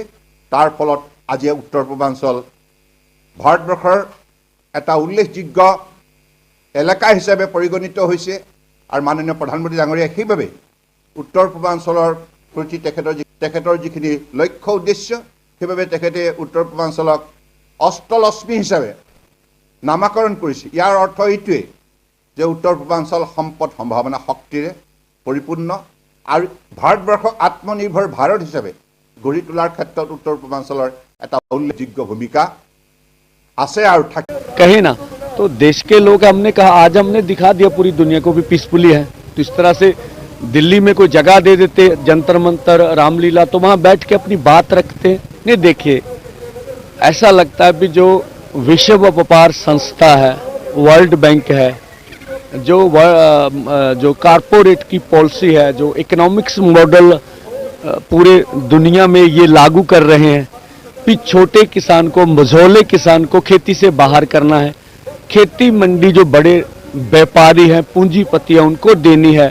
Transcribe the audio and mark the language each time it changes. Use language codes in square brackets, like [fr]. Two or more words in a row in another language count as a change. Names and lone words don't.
[as] তাৰ ফলত আজি উত্তৰ পূৰ্বাঞ্চল ভাৰতবৰ্ষৰ এটা উল্লেখযোগ্য এলেকা হিচাপে পৰিগণিত হৈছে আৰু মাননীয় প্ৰধানমন্ত্ৰী ডাঙৰীয়াই সেইবাবে উত্তৰ পূৰ্বাঞ্চলৰ প্ৰতি তেখেতৰ যিখিনি লক্ষ্য উদ্দেশ্য, সেইবাবে তেখেতে উত্তৰ পূৰ্বাঞ্চলক অষ্টলক্ষ্মী হিচাপে নামাকৰণ কৰিছে। ইয়াৰ অৰ্থ এইটোৱে যে উত্তৰ পূৰ্বাঞ্চল সম্পদ সম্ভাৱনা শক্তিৰে পৰিপূৰ্ণ আৰু ভাৰতবৰ্ষক আত্মনিৰ্ভৰ ভাৰত হিচাপে গঢ়ি তোলাৰ ক্ষেত্ৰত উত্তৰ পূৰ্বাঞ্চলৰ এটা উল্লেখযোগ্য ভূমিকা আছে আৰু থাকে। [hi] कहे ना तो देश के लोग, हमने कहा आज हमने दिखा दिया पूरी दुनिया को भी पीसफुली है। तो इस तरह से दिल्ली में कोई जगह दे देते, जंतर मंतर, रामलीला, तो वहां बैठ के अपनी बात रखते। नहीं, देखिए ऐसा लगता है भी जो विश्व व्यापार संस्था है, वर्ल्ड बैंक है, जो कारपोरेट की पॉलिसी है, जो [en] economics model [hi] पूरे दुनिया में ये लागू कर रहे हैं, भी छोटे किसान को, मझोले किसान को खेती से बाहर करना है, खेती मंडी जो बड़े व्यापारी हैं, पूंजीपति हैं, उनको देनी है।